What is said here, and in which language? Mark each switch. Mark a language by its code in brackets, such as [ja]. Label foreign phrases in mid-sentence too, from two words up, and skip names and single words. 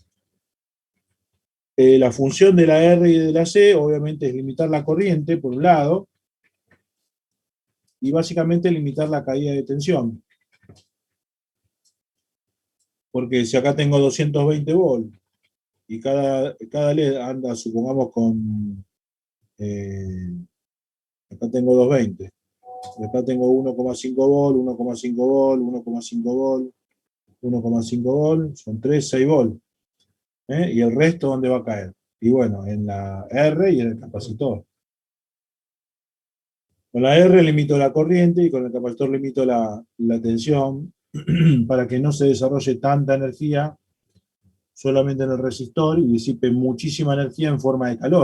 [es] La función de la R y de la C, obviamente, es limitar la corriente, por un lado, y básicamente limitar la caída de tensión. Porque si acá tengo 220 volt, y cada LED anda, supongamos, con... acá tengo 220. Acá tengo 1,5 volt, 1,5 volt, 1,5 volt, 1,5 volt, son 3, 6 volt. Y el resto, ¿dónde va a caer? Y bueno, en la R y en el capacitor. Con la R limito la corriente y con el capacitor limito la tensión para que no se desarrolle tanta energía solamente en el resistor y disipe muchísima energía en forma de calor.